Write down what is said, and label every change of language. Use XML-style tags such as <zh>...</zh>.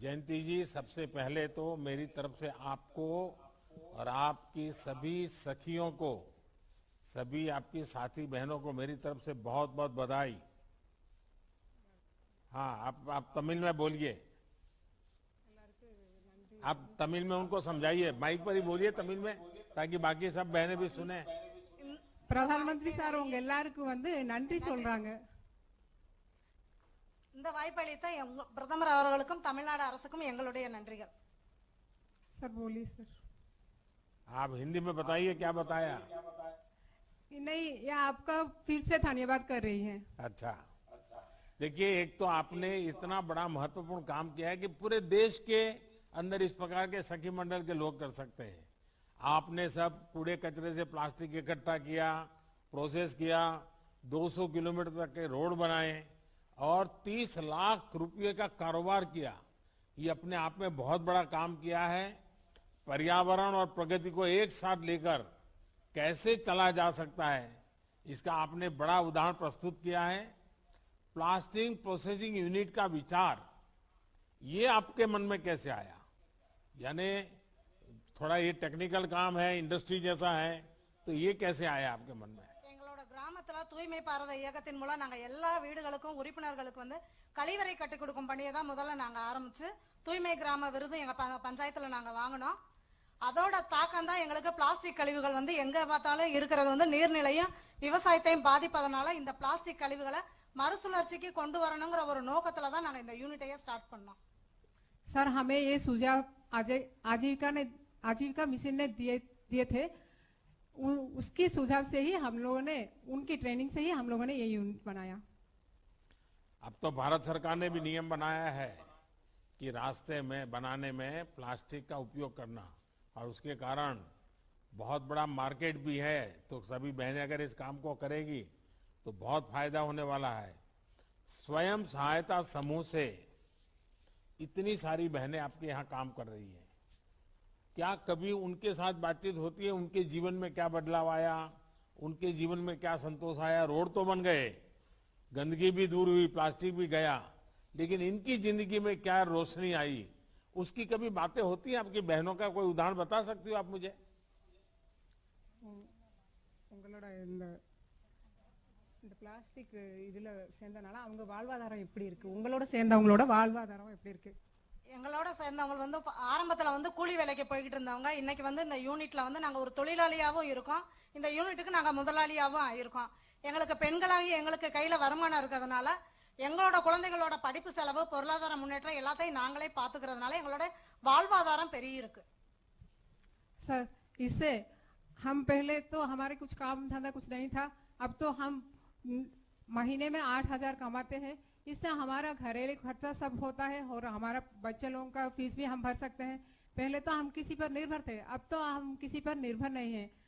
<hi>जयंती जी, सबसे पहले तो मेरी तरफ से आपको और आपकी सभी सखियों को, सभी आपकी साथी बहनों को मेरी तरफ से बहुत बहुत बधाई। हाँ, आप तमिल में बोलिए, आप तमिल में उनको समझाइए, माइक पर ही बोलिए तमिल में ताकि बाकी सब बहनें भी सुने।</hi> <ta>பிரதமர் சார் உங்க எல்லாருக்கும் வந்து நன்றி சொல்றாங்க. இந்த வாய்ப்பளித்த பிரதமர் அவர்களுக்கும் தமிழ்நாடு அரசுக்கும் எங்களுடைய நன்றிகள்.</ta> <hi>सर बोलिए सर। आप हिंदी में बताइए क्या बताया। नहीं, ये आपका फिर से धन्यवाद कर रही है। अच्छा, देखिए, एक तो आपने इतना बड़ा महत्वपूर्ण काम किया है कि पूरे देश के अंदर इस प्रकार के सखी मंडल के लोग कर सकते हैं। आपने सब कूड़े कचरे से प्लास्टिक इकट्ठा किया, प्रोसेस किया, 200 किलोमीटर तक के रोड बनाए और 30 लाख रुपए का कारोबार किया। ये अपने आप में बहुत बड़ा काम किया है। पर्यावरण और प्रगति को एक साथ लेकर कैसे चला जा सकता है, इसका आपने बड़ा उदाहरण प्रस्तुत किया है। प्लास्टिक प्रोसेसिंग यूनिट का विचार ये आपके मन में कैसे आया? यानी थोड़ा ये टेक्निकल काम है, इंडस्ट्री जैसा है, तो ये कैसे आया आपके मन में?</hi> <ta>எங்களோட கிராமத்துல தூய்மை பாரத இயக்கத்தின் மூலம் நாங்க எல்லா வீடுகளுக்கும் உறுப்பினர்களுக்கு வந்து கழிவறை கட்டி கொடுக்கும் பணியை தான் முதல்ல நாங்க ஆரம்பிச்சு தூய்மை கிராம விருது எங்க பஞ்சாயத்துல நாங்க வாங்கினோம். அதோட தாக்கம் தான் எங்களுக்கு பிளாஸ்டிக் கழிவுகள் வந்து எங்க பார்த்தாலும் இருக்கிறது வந்து நீர்நிலையும் விவசாயத்தையும் பாதிப்பதனால இந்த பிளாஸ்டிக் கழிவுகளை மறுசுழற்சிக்கு கொண்டு வரணுங்கிற ஒரு நோக்கத்துல தான் நாங்க இந்த யூனிட்டையே ஸ்டார்ட் பண்ணோம்.</ta> <hi>सर हमें ये सुझाव आजीविका मिशन ने दिए थे, उसकी सुझाव से ही हम लोगों ने, उनकी ट्रेनिंग से ही हम लोगों ने ये यूनिट बनाया। अब तो भारत सरकार ने भी नियम बनाया है कि रास्ते में बनाने में प्लास्टिक का उपयोग करना, और उसके कारण बहुत बड़ा मार्केट भी है। तो सभी बहनें अगर इस काम को करेगी तो बहुत फायदा होने वाला है। स्वयं सहायता समूह से इतनी सारी बहनें आपके यहाँ काम कर रही हैं, क्या कभी उनके साथ बातचीत होती है? उनके जीवन में क्या बदलाव आया, उनके जीवन में क्या संतोष आया? रोड तो बन गए, गंदगी भी दूर हुई, प्लास्टिक भी गया, लेकिन इनकी जिंदगी में क्या रोशनी आई, उसकी कभी बातें होती हैं? आपकी बहनों का कोई उदाहरण बता सकती हो आप मुझे?</hi> <ta>இந்த பிளாஸ்டிக் இதுல சேர்ந்தனால அவங்க வாழ்வாதாரம் எப்படி இருக்கு, உங்களோட சேர்ந்தவங்களோட வாழ்வாதாரம் எப்படி இருக்கு? எங்களோட சேர்ந்தவங்க வந்து ஆரம்பத்துல வந்து கூலி வேலைக்கு போய்கிட்டு இருந்தவங்க இன்னைக்கு வந்து இந்த யூனிட்ல வந்து நாங்க ஒரு தொழிலாளியாவும் இருக்கோம், இந்த யூனிட்டுக்கு நாங்க முதலாளியாவும் ஆயிருக்கோம். எங்களுக்கு பெண்களாகி எங்களுக்கு கையில வருமானம் இருக்கிறதுனால எங்களோட குழந்தைகளோட படிப்பு செலவு, பொருளாதார முன்னேற்றம் எல்லாத்தையும் நாங்களே பாத்துக்கிறதுனால எங்களோட வாழ்வாதாரம் பெரிய இருக்கு.</ta> <hi>सर इससे हम पहले तो हमारे कुछ काम धंधा कुछ नहीं था, अब तो हम महीने में 8,000 कमाते हैं। इससे हमारा घरेलू खर्चा सब होता है और हमारा बच्चे लोगों का फीस भी हम भर सकते हैं। पहले तो हम किसी पर निर्भर थे, अब तो हम किसी पर निर्भर नहीं है।</hi>